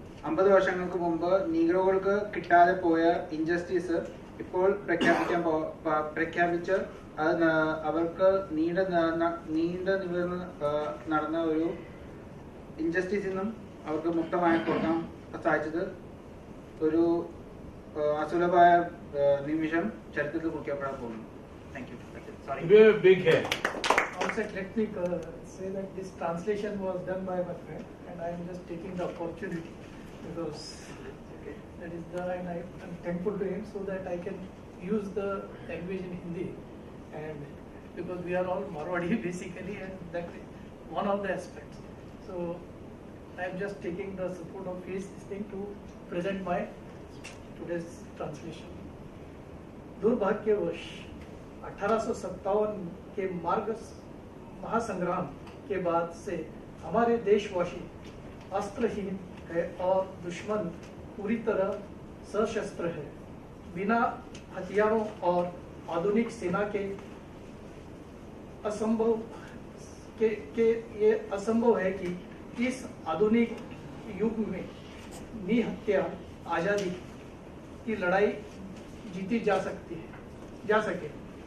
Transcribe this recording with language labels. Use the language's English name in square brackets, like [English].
[Malayalam] 50 വർഷങ്ങൾക്ക് മുമ്പ് നീഗ്രോകൾക്ക് കിട്ടാതെ പോയ ഇൻജസ്റ്റിസ് ഇപ്പോൾ പ്രഖ്യാപിച്ച് അത് അവർക്ക് നീണ്ട നിവർന്ന് നടന്ന ഒരു ഇൻജസ്റ്റിസിൽ നിന്നും അവർക്ക് മുക്തമായി കൊടുക്കാൻ സാധിച്ചത് ഒരു അസുലഭമായ നിമിഷം ചരിത്രത്തിൽ കുറിക്കപ്പെടാൻ പോകുന്നു. [English] Thank you. Sorry. Big head. Also, let me say that this translation was done by my friend, and I am just taking the opportunity because that is there, and I am thankful to him so that I can use the language in Hindi, and because we are all Marwadi basically, and that is one of the aspects. So I am just taking the support of his thing to present my today's translation. [Hindi] दुर्भाग्यवश 1857 के मार्ग महासंग्राम के बाद से हमारे देशवासी अस्त्रहीन है और दुश्मन पूरी तरह सशस्त्र है. बिना हथियारों और आधुनिक सेना के ये असंभव है कि इस आधुनिक युग में निहत्या आजादी की लड़ाई जीती जा सके.